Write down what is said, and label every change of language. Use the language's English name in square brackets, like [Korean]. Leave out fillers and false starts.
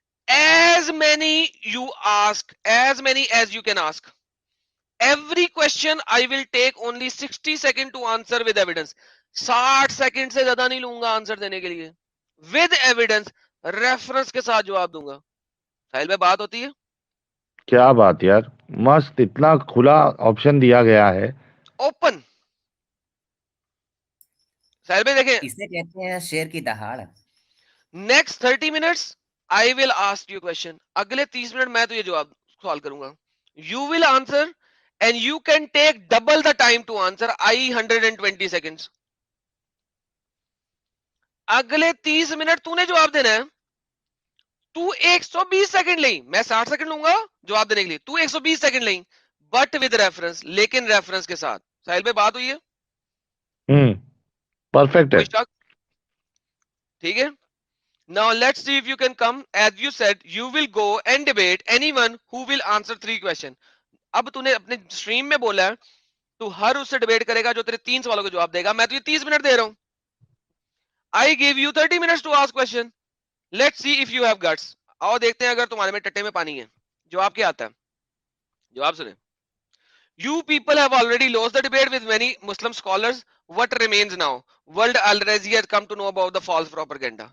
[English] As many you ask, as many as you can ask. Every question I will take only 60 seconds to answer with evidence. [Urdu] 60 second سے زیادہ نہیں لوں گا answer دینے کے لیے. [English] with evidence, [Urdu] reference کے ساتھ جواب دوں گا. ساحل میں بات ہوتی ہے. کیا بات یار, مست, اتنا کھلا آپشن دیا گیا ہے. اوپن. ساحل بھائی دیکھیں, اسے کہتے ہیں شیر کی دہاڑ. [English] Next 30 minutes I will ask you question. [Urdu] اگلے 30 منٹ میں تو یہ جواب سوال کروں گا. [English] You will answer and you can take double the time to answer, I 120 seconds. [Urdu] اگلے 30 منٹ تو نے جواب دینا ہے. تو 120 سیکنڈ لیں, میں 60 سیکنڈ لوں گا جواب دینے کے لیے, تو 120 سیکنڈ لیں, [English] but with reference, [Urdu] لیکن ریفرنس کے ساتھ. ساحل بھائی بات ہوئی ہے, پرفیکٹ ہے. کوئی شک؟ ٹھیک ہے. [English] Now let's see if you can come. As you said, you will go and debate anyone who will answer 3 questions. [Urdu] اب تو نے اپنے سٹریم میں بولا ہے تو ہر اس سے ڈیبیٹ کرے گا جو تیرے 3 سوالوں کا جواب دے گا. میں تو یہ 30 منٹ دے رہا ہوں. [English] I give you 30 minutes to ask question. Let's see if you have guts. [Urdu] آؤ دیکھتے ہیں اگر تمہارے میں ٹٹے میں پانی ہے. جواب کیا آتا ہے, جواب سنیں. [English] You people have already lost the debate with many Muslim scholars. What remains now? World already has come to know about the false propaganda.